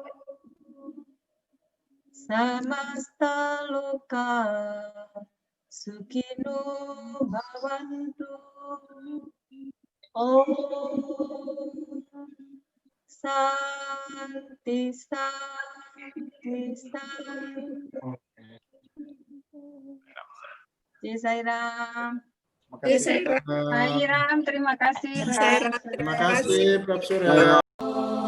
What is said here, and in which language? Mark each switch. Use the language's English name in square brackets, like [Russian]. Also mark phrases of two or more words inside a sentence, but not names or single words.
[Sanskrit] समस्त लोक सुखिनो भवन्तु. ॐ शान्ति शान्ति शान्ति. [Hindi] जय साईराम. [Indonesian] kasih. Pak Hiram, terima kasih. Terima kasih Prof. Surya.